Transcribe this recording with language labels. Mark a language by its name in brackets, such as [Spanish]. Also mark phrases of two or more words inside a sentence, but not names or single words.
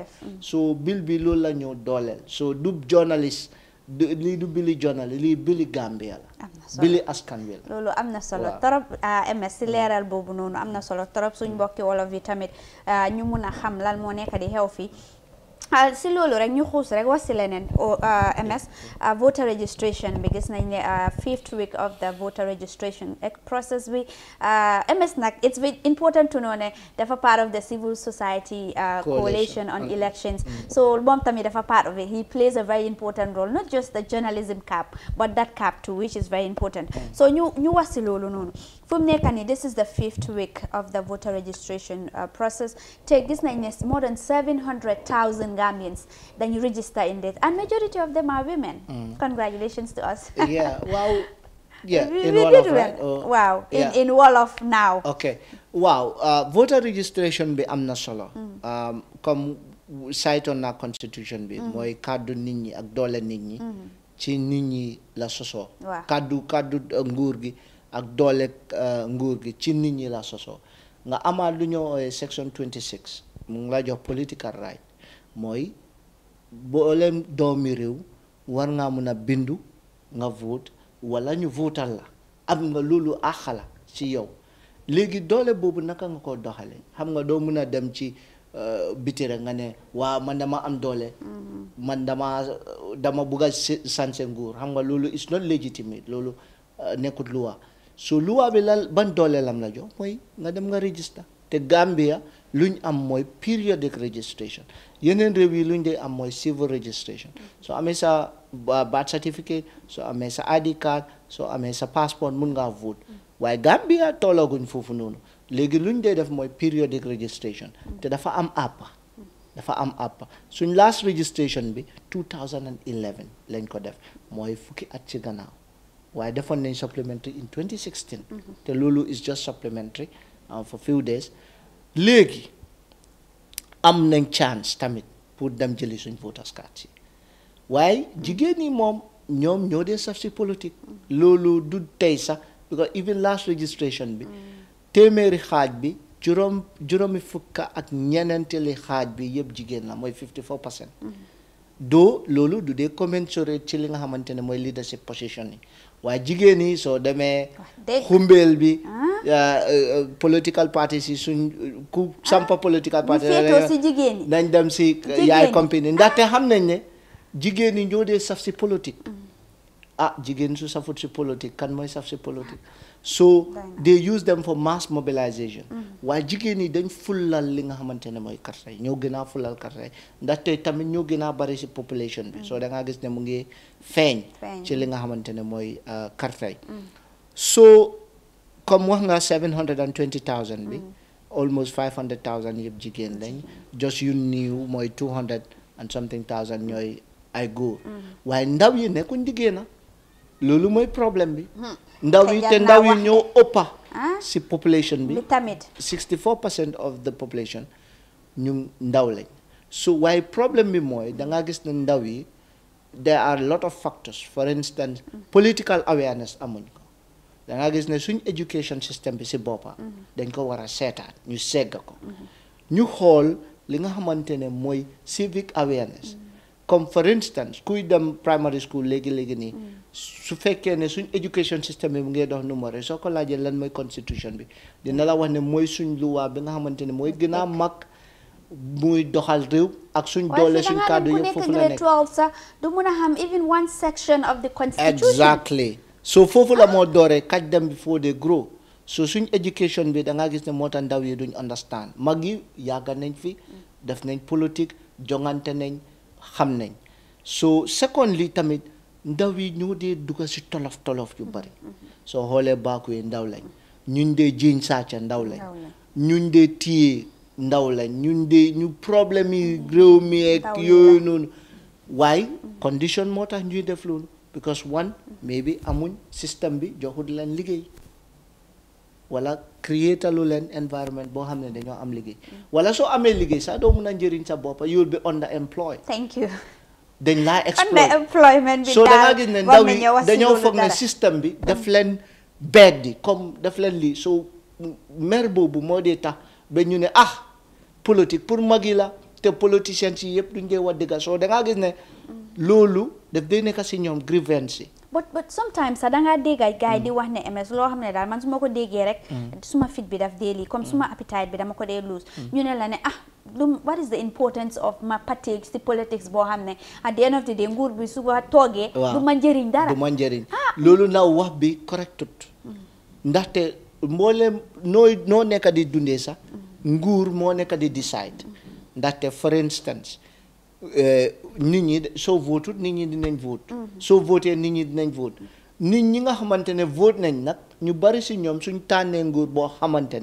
[Wolof] so bil bi loolu la ñoo dooleel. so du journaliste lii du bili journaliste lii bili Gambia la. bili askan wi la. loolu am na solo torop MS si leeral boobu noonu am na solo torop suñ mbokki wolof yi tamit ñu mun a xam lan moo nekk di xew fii. si loolu rek ñu xuus rek wax si leneen [English] MS voter registration [Wolof] bi gis nañ ne [English] 5th week of the voter registration process [Wolof] bi MS nag [English] it's very important to know [Wolof] ne dafa [English] part of the civil society coalition on elections. [Wolof] So moom tamit dafa [English] part of it. He plays a very important role, not just the journalism cap but that cap too, which is very important. [Wolof] So ñu wax si loolu noonu fu mu nekk nii [English] this is the 5th week of the voter registration process [Wolof] te gis nañ ne [English] more than 700,000 Gambians then you register in this, and majority of them are women. Congratulations to us. Yeah, wow. Yeah, in Wolof, right? Wow, in Wolof now. Okay, wow. Voter registration [Wolof] be am na solo. Comme cite on na constitution bi mooy kaddu nit ñi ak doole nit ñi ci nit ñi la soso. kaddu nguur gi ak doole nguur gi ci nit ñi la soso. Nga amaat lu ñoo section 26 mu ngi la jox [English] political right. [Wolof] mooy boolem doomi réew war ngaa mun a bindu nga vote wala ñu votal la am nga loolu àqala ci yow. léegi doole boobu naka nga ko doxale xam nga doo mun a dem ci biti rek nga ne waa man dama am doole man dama bugg a sanse nguur xam nga loolu [English] is not legitimate [Wolof] loolu nekkut luwa. So luwa bi ban doole lam la jox mooy nga dem nga register te Gambia luñ am mooy [English] periodic registration [Wolof] yeneen réew yi luñ dee am mooy [English] civil registration [Wolof] soo amee sa [English] birth certificate [Wolof] soo amee sa [English] ID card [Wolof] soo amee sa passeport mun ngaa vote waaye Gambia toolaguñ foofu noonu léegi luñ dee def mooy [English] periodic registration [Wolof] te dafa am àpp suñ [English] last registration [Wolof] bi 2011 lañ ko def mooy fukki at ci gannaaw waaye defoon nañ [English] supplementary in 2016 [Wolof] te loolu [English] is just supplementary for few days [Wolof] léegi am nañ chance tamit pour dem jëli suñ [English] voters card [Wolof] yi waaye jigéen ñi moom ñoom ñoo dee saf si politique loolu du tey sax [English] because even last registration [Wolof] bi téeméeri xaaj bi juróomi fukka ak ñeneenteeli xaaj bi yëpp jigéen la mooy 54%. doo loolu du dee commensurate ci li nga xamante ne mooy [English] leadership position [Wolof] yi waaye jigéen yi soo demee xumbeel bi [English] political parties [Wolof] yi suñ ku sampa [English] political party [Wolof] nañ dem si yaay compagnie ndaxte xam nañ ne jigéen yi ñoo dee saf si politique jigéen su safut si politique kan mooy saf si politique [English] so they use them for mass mobilization [Wolof] waaye jigéen yi dañ fulal li nga xamante ne mooy karta yi ñoo gën a fulal karta yi ndaxte tamit ñoo gën a bari si population bi so da ngaa gis ne mu ngi feeñ ci li nga xamante ne mooy karta yi so comme wax nga 720,000 bi almost 500,000 yëpp jigéen lañ just yu niiw mooy [English] 200 and something thousand [Wolof] ñooy ay góor waaye ndaw yi nekkuñ jigéen loolu mooy problème bi ndaw yi te ndaw yi ñoo ëppa si population bi 64% [English] of the population [Wolof] ñu ndaw lañ so waaye problème bi mooy da nga gis ne ndaw yi [English] there are a lot of factors for instance political [Wolof] awareness amuñ ko da nga gis ne suñ [English] education system [Wolof] bi si boppa dañ ko war a seetaat ñu segga ko ñu xool li nga xamante ne mooy [English] civic awareness [Wolof] comme [English] for instance [Wolof] kuy dem [English] primary school [Wolof] léegi nii su fekkee ne suñ [English] education system [Wolof] bi mu ngi dox numéro soo ko laajee lan mooy constitution bi dina la wax ne mooy suñ luwaa bi nga xamante ne mooy gën a mag muy doxal réew ak suñ doole suñ kàddu yëpp foofu la nekk du mun a xam [English] even one section of the constitution [Wolof] exactly so foofu la moo dooree [English] catch them before they grow [Wolof] so suñ education bi da ngaa gis ne moo tax ndaw yi duñ understand mag yi yàgga nañ fi def nañ politique jongante nañ xam nañ so secondly tamit ndaw yi ñoo dee dugga si tolof yu bari soo xoolee baaku yi ndaw lañ ñun dee jiiñ sàcca ndaw lañ ñun dee téye ndaw lañ ñu problème yi réew mi ak yooyu noonu waaye condition moo tax ñuy def loolu [English] because one maybe [Wolof] amuñ système bi joxut leen liggéey wala créétalu leen environment boo xam ne dañoo am liggéey wala soo amee liggéey sax doo mun a njëriñ sa boppa [English] you'll be underemployed. Thank you. [Wolof] dañ laa exploit underemployment bi soo da ngaa gis ne ndaw yi dañoo foog ne système bi daf leen beddi comme daf leen lii soo mer boobu moo dee tax ba ñu ne politique pour mag yi la te politiciens yi yëpp duñ dee wax dëgg soo da ngaa gis ne loolu daf dee nekk si ñoom grievance yi. but sometimes sax da ngaa dégg gars yi di wax ne MS loo xam ne daal man su ma ko déggee rek suma fit bi daf dee lii comme suma appetite bi dama ko dee lose ñu ne la ne [English] what is the importance of ma party [Wolof] si politics boo xam ne [English] at the end of the day [Wolof] nguur bi su ko toogee du ma njëriñ dara du ma njëriñ loolu naw wax bi correctut ndaxte mbooleem noo nekk di dundee sax nguur moo nekk di decide ndaxte for instance nit ñi soo vote nit ñi dinañ vote soo voté nit ñi dinañ vote nit ñi nga xamante ne vote nañ nag ñu bari si ñoom suñ tànnee nguur boo xamante